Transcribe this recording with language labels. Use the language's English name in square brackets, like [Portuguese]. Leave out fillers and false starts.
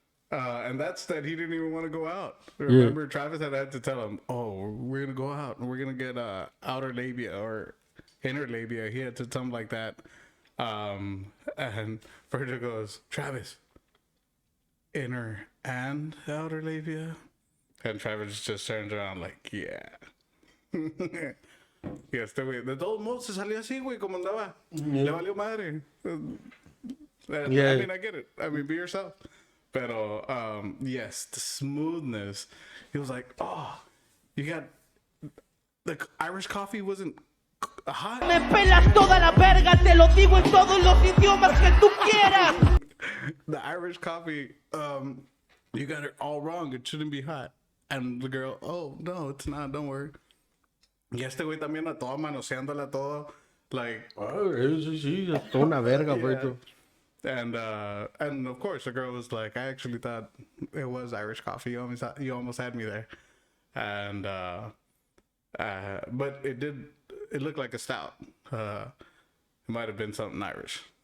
[English] And that's that he didn't even want to go out. Remember, Travis had to tell him, "Oh, we're gonna go out and we're gonna get outer labia or inner labia." He had to tell him like that. And Virgil goes, "Travis, inner and outer labia," and Travis just turns around like, "Yeah." [Spanish] Y güey, de todos modos se salió así, güey, como andaba. Le valió madre. And, [English] Yeah. I mean, I get it. I mean, be yourself. Pero, yes, the smoothness. He was like, oh, you got the Irish coffee wasn't hot. [Spanish] Me pelas toda la verga, te lo digo en todos los idiomas que tú quieras. [English] The Irish coffee, you got it all wrong. It shouldn't be hot. And the girl, oh, no, it's not. Don't worry. [Spanish] Y este güey también a todo manoseándola todo. [English] Like, [Spanish] Oh, sí, es una verga, Virgil. [English] and of course the girl was like, I actually thought it was Irish coffee. You almost had me there. And but it looked like a stout. It might have been something Irish.